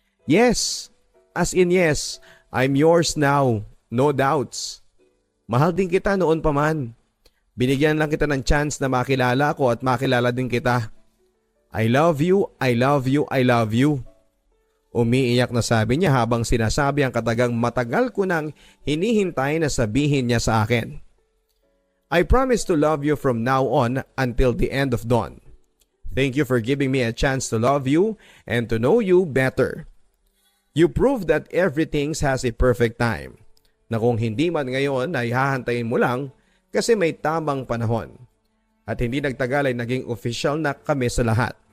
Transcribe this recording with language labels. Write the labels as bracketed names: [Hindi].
[English] Yes, as in yes, I'm yours now. No doubts. [Filipino] Mahal din kita noon pa man. Binigyan lang kita ng chance na makilala ko at makilala din kita. [English] I love you, I love you, I love you. [Filipino] Umiiyak na sabi niya habang sinasabi ang katagang matagal ko nang hinihintay na sabihin niya sa akin. [English] I promise to love you from now on until the end of dawn. Thank you for giving me a chance to love you and to know you better. You prove that everything has a perfect time. [Filipino] Na kung hindi man ngayon ay hahantayin mo lang kasi may tamang panahon. At hindi nagtagal ay naging official na kami sa lahat.